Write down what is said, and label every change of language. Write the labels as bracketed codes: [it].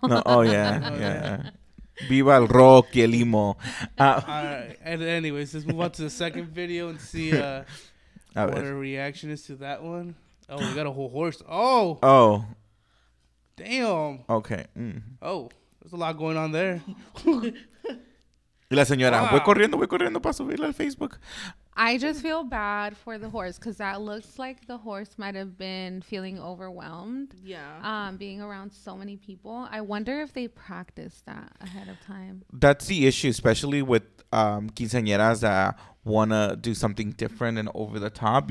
[es] No, [en] oh yeah. [es] Viva el rock y el limo. [en] Alright, and anyways, let's move on to the second video and see what our reaction is to that one. Oh, we got a whole horse. Oh. Damn. Okay. Oh, there's a lot going on there. [es] Y la señora, voy corriendo para subirla al Facebook. [en] I just feel bad for the horse because that looks like the horse might have been feeling overwhelmed. Yeah. Being around so many people. I wonder if they practiced that ahead of time. That's the issue, especially with quinceañeras that want to do something different and over the top.